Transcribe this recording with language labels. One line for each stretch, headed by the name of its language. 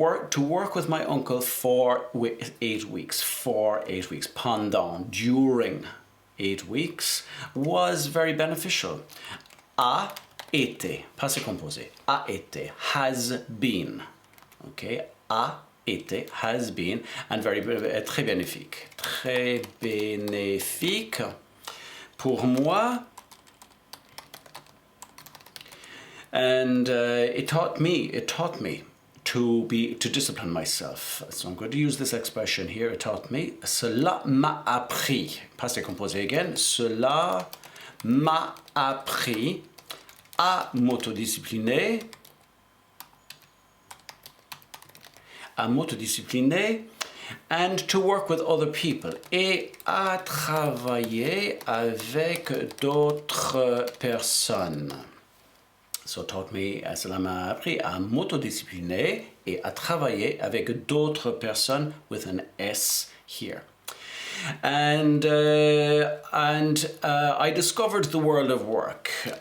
English: To work with my uncle for 8 weeks, pendant, during 8 weeks, was very beneficial.
French: A été, passé composé, a été,
English: has been, okay,
French: a été, has been, and très bénéfique. Très bénéfique pour moi.
English: And it taught me to discipline myself. So I'm going to use this expression here. It taught me.
French: Cela m'a appris.
English: Passé composé again.
French: Cela m'a appris à m'autodiscipliner.
English: And to work with other people.
French: Et à travailler avec d'autres personnes. So taught me, cela m'a appris à m'autodiscipliner et à travailler avec d'autres personnes,
English: with an S here. And I discovered the world of work.